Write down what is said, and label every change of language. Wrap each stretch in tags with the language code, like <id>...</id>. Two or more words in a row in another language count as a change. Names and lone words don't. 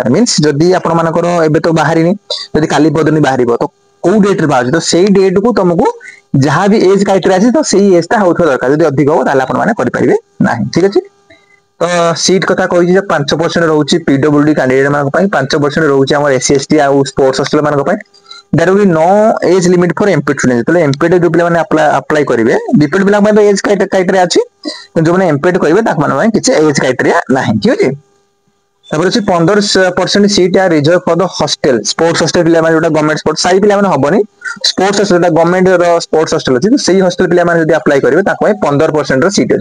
<or>ମିନ୍ସ ଯଦି ଆପଣ ମାନଙ୍କର ଏବେ ତ ବାହାରିନି, ଯଦି କାଲି ପରଦିନ ବାହାରିବ, ତ କୋଉ ଡେଟ ରେ ବାହାରୁଛି, ତ ସେଇ ଡେଟ କୁ ତମକୁ ଯାହା ବି</or> <en>age criteria</en> <or>ଅଛି ତ ସେଇ ଏଜ ଟା ହଉଥିବା ଦରକାର। ଯଦି ଅଧିକ ହବ ତାହେଲେ ଆପଣ ମାନେ କରିପାରିବେ ନାହିଁ। ଠିକ ଅଛି, ତ ସିଟ୍ କଥା କହିଛି ଯେ 5% ରହୁଛି PWD କ୍ୟାଣ୍ଡିଡେଟ ମାନଙ୍କ ପାଇଁ, 5% ରହୁଛି ଆମର SC ST ଆଉ</or> <en>sports hostel</en> <or>ମାନଙ୍କ ପାଇଁ।</or> <en>There will be no age limit for MPED students।</en> <or>ଯେତେବେଳେ MPED ଯୋଉ ପିଲାମାନେ ଆପ୍ଲାଏ କରିବେ, BPED ପିଲାଙ୍କ ପାଇଁ ତ</or> <en>age criteria</en> <or>ଅଛି, କିନ୍ତୁ ଯୋଉମାନେ MPED କରିବେ ତାଙ୍କ ମାନଙ୍କ ପାଇଁ କିଛି</or> <en>age criteria</en> <or>ନାହିଁ। ଠିକ ଅଛି, ତାପରେ ଅଛି 15%</or> <en>seat are reserve for the hostel, sports hostel</en> <or>ପିଲାମାନେ ଯୋଉଟା</or> <en>government sports SAI</en> <or>ପିଲାମାନେ ହବନି,</or> <en>sports hostel government</en> <or>ର</or> <en>sports hostel</en> <or>ଅଛି, ସେଇ ହଷ୍ଟେଲ ପିଲାମାନେ ଯଦି ଆପ୍ଲାଏ କରିବେ ତାଙ୍କ ପାଇଁ 15% ର ସିଟ୍ ଅଛି।</or>